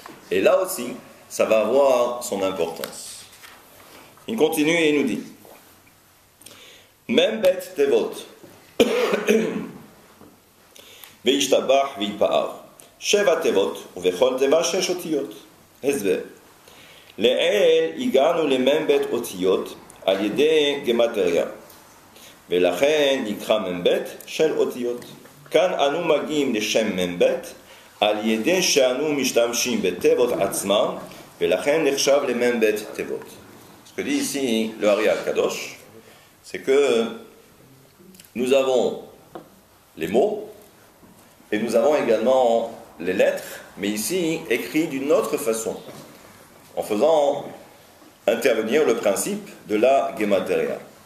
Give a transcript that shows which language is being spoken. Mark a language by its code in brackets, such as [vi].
[fr] Et là aussi, ça va avoir son importance. Il continue et il nous dit [he] Membet Tevot Veishtabach Vipa'ar Sheva Tevot Uvechol Teva Shesh Otiyot Hezver Le'el Iganu le Membet Otiyot Al Yedei Gematria ולכן נקרא מ"ב של אותיות. כאן אנו מגיעים לשם מ"ב על ידי שאנו משתמשים בתיבות עצמם ולכן נחשב למ"ב תיבות. [fr] Ce que dit ici le Ari Kadosh, c'est que nous avons les mots et nous avons également les lettres, mais ici écrits d'une autre façon, en faisant intervenir le principe de la Gematria.